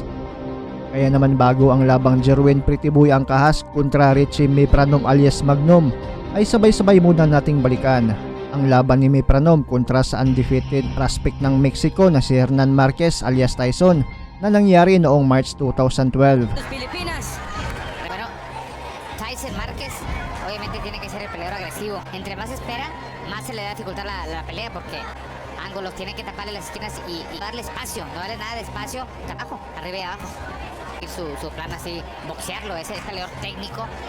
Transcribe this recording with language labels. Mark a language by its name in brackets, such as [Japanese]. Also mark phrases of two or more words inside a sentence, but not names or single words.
[Filipino] Kaya naman bago ang labang Jerwin Pretty Boy Angkahas kontra Richie Mepranom alias Magnum ay sabay-sabay muna nating balikan ang laban ni Mepranom kontra sa [English] undefeated prospect [Filipino] ng Mexico na si Hernan Marquez alias Tyson na nangyari noong March 2012. [Spanish] Filipinas. Bueno, Tyson Márquez obviamente tiene que ser el peleador agresivo. Entre más espera, más se le da dificultad la pelea porque ángulos tiene que taparle las esquinas y darle espacio, no darle nada de espacio, abajo, arriba y abajo. Su plan así, boxearlo, ese es peleador técnico.